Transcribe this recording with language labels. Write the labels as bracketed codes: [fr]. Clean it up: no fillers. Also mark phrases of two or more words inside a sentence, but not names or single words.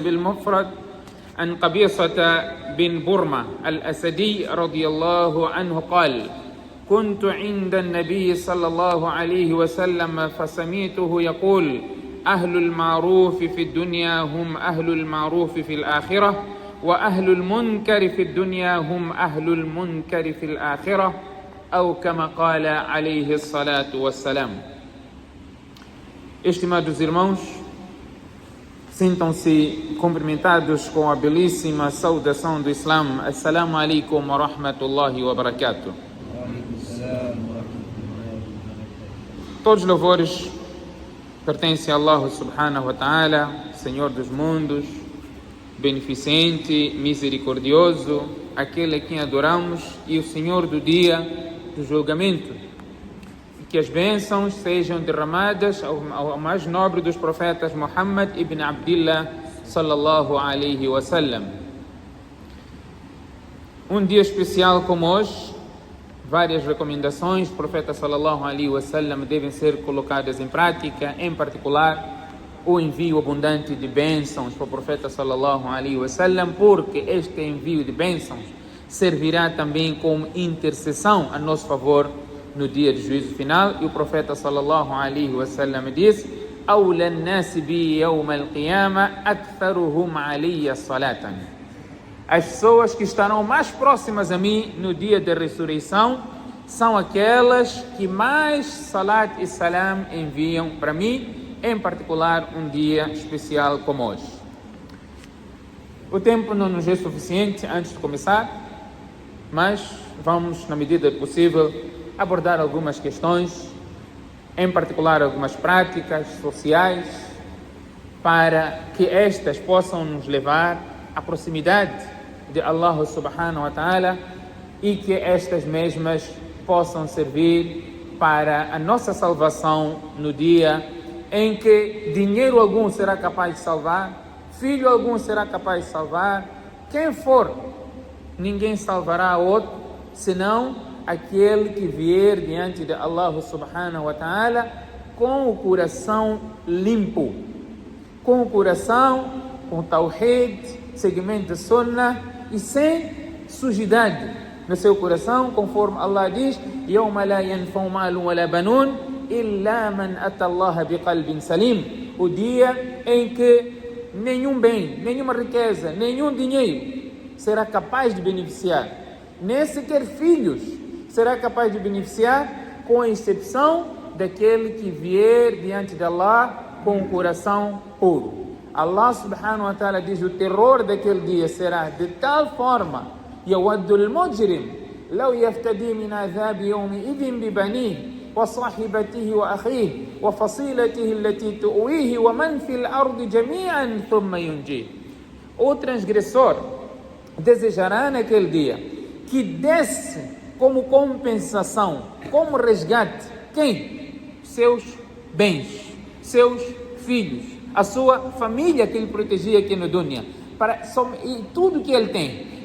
[ar] المفرد عن قبيصة بن برمة الأسدي رضي الله عنه قال كنت عند النبي صلى الله عليه وسلم فسمعته يقول أهل المعروف في الدنيا هم أهل المعروف في الآخرة وأهل المنكر في الدنيا هم أهل المنكر في الآخرة أو كما قال عليه الصلاة والسلام. [pt] Estimados irmãos, sintam-se cumprimentados com a belíssima saudação do Islam. [ar] السلام عليكم ورحمة الله وبركاته. [pt] Todos os louvores pertencem a Allah [ar] سبحانه وتعالى, [pt] Senhor dos mundos, beneficente, misericordioso, aquele a quem adoramos e o Senhor do dia do julgamento. E que as bênçãos sejam derramadas ao mais nobre dos profetas Muhammad ibn Abdillah [ar] صلى الله عليه وسلم. [pt] Um dia especial como hoje, várias recomendações do profeta [ar] صلى الله عليه وسلم [pt] devem ser colocadas em prática, em particular o envio abundante de bênçãos para o profeta [ar] صلى الله عليه وسلم, [pt] porque este envio de bênçãos servirá também como intercessão a nosso favor no dia de juízo final. E o profeta [ar] صلى الله عليه وسلم [pt] diz: [ar] "أولى الناس بي يوم القيامة أكثرهم علي صلاة." [pt] As pessoas que estarão mais próximas a mim no dia da ressurreição são aquelas que mais salat e salam enviam para mim, em particular um dia especial como hoje. O tempo não nos é suficiente antes de começar, mas vamos, na medida do possível, abordar algumas questões, em particular algumas práticas sociais, para que estas possam nos levar à proximidade de Allah [ar] سبحانه وتعالى [pt] e que estas mesmas possam servir para a nossa salvação no dia em que dinheiro algum será capaz de salvar, filho algum será capaz de salvar, quem for, ninguém salvará outro, senão aquele que vier diante de Allah [ar] سبحانه وتعالى [pt] com o coração limpo, com o coração com tawhid, seguimento de sunnah e sem sujidade no seu coração, conforme Allah diz: [ar] يَوْمَ لَا يَنْفَعُ مَالٌ وَلَا بَنُونَ إِلَّا مَنْ أَتَى اللَّهَ بِقَلْبٍ سَلِيمٍ. [pt] O dia em que nenhum bem, nenhuma riqueza, nenhum dinheiro será capaz de beneficiar, nem sequer filhos será capaz de beneficiar, com exceção daquele que vier diante de Allah com o coração puro. Allah [ar] سبحانه وتعالى [pt] diz: o terror daquele dia será de tal forma: [ar] يَوَدُّ الْمُجْرِمُ لَوْ يَفْتَدِي مِنْ عَذَابِ يَوْمِئِذٍ بِبَنِيهِ وَصَاحِبَتِهِ وَأَخِيهِ وَفَصِيلَتِهِ الَّتِي تُؤْوِيهِ وَمَنْ فِي الْأَرْضِ جَمِيعًا ثُمَّ يُنْجِيهِ. [pt] O transgressor desejará naquele dia que desse como compensação, como resgate, quem? Seus bens, seus filhos, a sua família que ele protegia aqui no dunya, e tudo que ele tem.